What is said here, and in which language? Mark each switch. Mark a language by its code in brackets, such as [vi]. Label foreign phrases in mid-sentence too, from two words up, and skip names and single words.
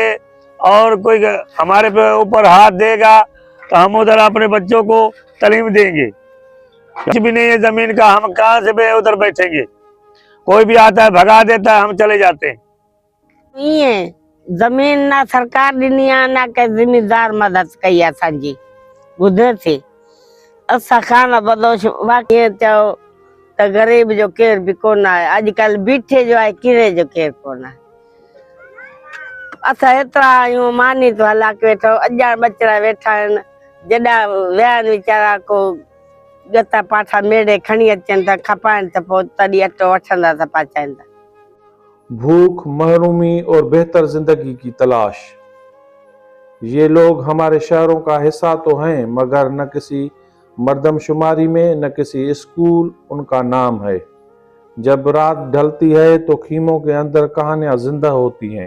[ur] اور کوئی ہمارے پے اوپر ہاتھ دے گا تو ہم ادھر اپنے بچوں کو تعلیم دیں گے. کچھ بھی نہیں ہے زمین کا، ہم کہاں سے ادھر بیٹھیں گے? کوئی بھی آتا ہے بھگا دیتا ہے، ہم چلے جاتے ہیں. [sd] ये जमीन ना सरकार ॾिनी आहे ना के जिम्मेदार मदद कई आहे असांजी, ॿुधे थी। असां खाना बदोश बाक़ी चओ त ग़रीब जो केर बि कोन आहे, अॼुकल्ह बीठे जो आहे, किरे जो केर कोन आहे। असां एतिरा आहियूं, मानी तो हला के वेठो, अॼा बचड़ा वेठा आहिनि, जॾा विया आहिनि वीचारा, को गता पाठा मेड़े खणी अचनि था, खपाइनि त पोइ तॾहिं अटो वठंदा त पचाइनि था। [ur] بھوک، محرومی اور بہتر زندگی کی تلاش، یہ لوگ ہمارے شہروں کا حصہ تو ہیں، مگر نہ کسی مردم شماری میں نہ کسی اسکول ان کا نام ہے. جب رات ڈھلتی ہے تو خیموں کے اندر کہانیاں زندہ ہوتی ہیں.